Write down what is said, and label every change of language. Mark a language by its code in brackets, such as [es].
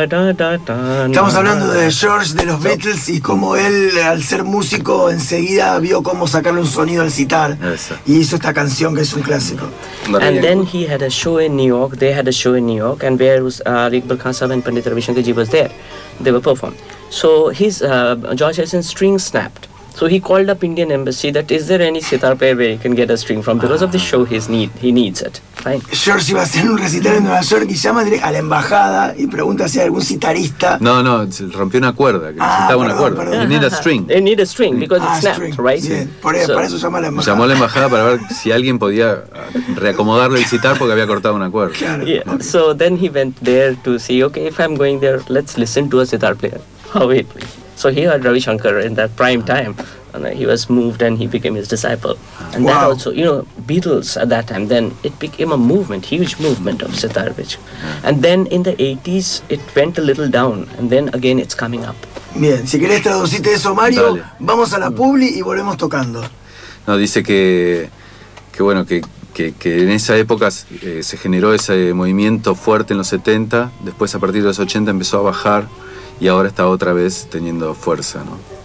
[es] Estamos hablando de George, de los Beatles, y cómo él, al ser músico, enseguida vio cómo sacarle un sonido al sitar. Y hizo esta canción que es un clásico. [en] And then he had a show in New York. They had a show in New York, and where was Ali Akbar Khan Sahib and Pandit Ravi Shankar Ji was there. They were performed. So his George Harrison's string snapped. So he called up Indian embassy that is there any sitar player where he can get a string from because of the show he needs it. Fine. [es] George iba a hacer un recital en Nueva York y llama a la embajada y pregunta si hay algún sitarista. No, rompió una cuerda, que necesitaba una cuerda. Perdón. [en] You need a string. They need a string because it snapped, string. Right? [es] Bien. Para eso llama a la embajada. Llamó a la embajada para ver si alguien podía reacomodarle el sitar porque había cortado una cuerda. Claro. [en] So then he went there to see, okay, if I'm going there, let's listen to a sitar player. How it please. So he heard Ravi Shankar in that prime time, and he was moved and he became his disciple. And that also, you know, Beatles at that time, then it became a movement, huge movement of sitar. And then in the 80s, it went a little down, and then again it's coming up. [es] Bien, si querés traducirte eso, Mario, dale. Vamos a la publi y volvemos tocando. No, dice que bueno, que en esa época se generó ese movimiento fuerte en los 70, después a partir de los 80 empezó a bajar, y ahora está otra vez teniendo fuerza, ¿no?